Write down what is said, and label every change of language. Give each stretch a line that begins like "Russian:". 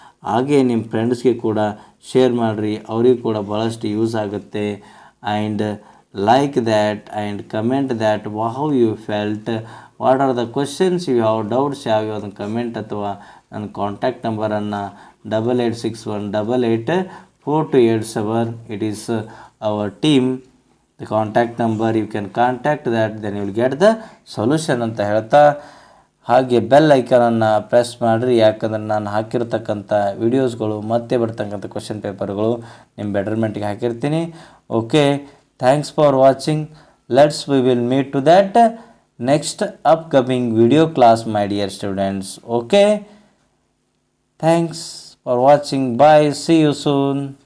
Kannada: ಹಾಗೆ ನಿಮ್ಮ ಫ್ರೆಂಡ್ಸ್ಗೆ ಕೂಡ ಶೇರ್ ಮಾಡಿರಿ, ಅವ್ರಿಗೆ ಕೂಡ ಭಾಳಷ್ಟು ಯೂಸ್ ಆಗುತ್ತೆ.
English: and like that and comment that how you felt, what are the questions you have, doubts
Kannada: ಯಾವ್ಯಾವ ಕಮೆಂಟ್ ಅಥವಾ ನನ್ನ ಕಾಂಟ್ಯಾಕ್ಟ್ ನಂಬರನ್ನು
English: 8861884287. It is our team, the contact number. You can contact that, then you will get the solution
Kannada: ಅಂತ ಹೇಳ್ತಾ ಹಾಗೆ bell ಐಕನನ್ನು press ಮಾಡಿರಿ, ಯಾಕಂದ್ರೆ ನಾನು ಹಾಕಿರ್ತಕ್ಕಂಥ ವೀಡಿಯೋಸ್ಗಳು ಮತ್ತೆ ಬರ್ತಕ್ಕಂಥ ಕ್ವಶನ್ ಪೇಪರ್ಗಳು ನಿಮ್ಮ ಬೆಟರ್ಮೆಂಟ್ಗೆ ಹಾಕಿರ್ತೀನಿ.
English: Okay, thanks for watching. We will meet to that next upcoming video class, my dear students. Okay, thanks for watching. Bye, see you soon.